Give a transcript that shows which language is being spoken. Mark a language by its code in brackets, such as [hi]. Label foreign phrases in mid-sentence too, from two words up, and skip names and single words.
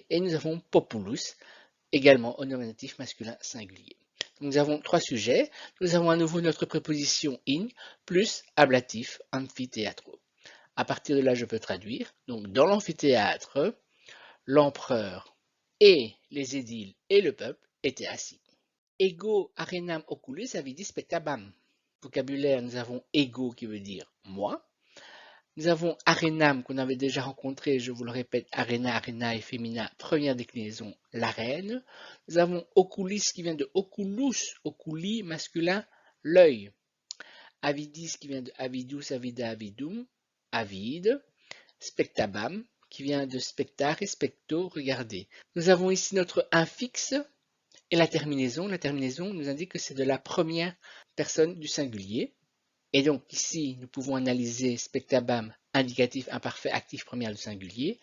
[fr] Et nous avons populus, également au nominatif masculin singulier. Nous avons trois sujets. Nous avons à nouveau notre préposition in plus ablatif amphithéatro. À partir de là, je peux traduire. Donc, dans l'amphithéâtre, l'empereur et les édiles et le peuple étaient assis. [la] Ego arenam oculis avidis spectabam. [fr] Vocabulaire, nous avons ego qui veut dire moi. Nous avons arenam qu'on avait déjà rencontré, je vous le répète, [la] arena, arena [fr] et féminin, première déclinaison, l'arène. Nous avons oculis qui vient de [la] oculus, oculi [fr] masculin, l'œil. Avidis qui vient de [la] avidus, avida, avidum, [fr] avide. Spectabam qui vient de [la] spectare, specto, [fr] regarder. Nous avons ici notre infixe et la terminaison. La terminaison nous indique que c'est de la première personne du singulier. Et donc ici, nous pouvons analyser spectabam, indicatif, imparfait, actif, première du singulier.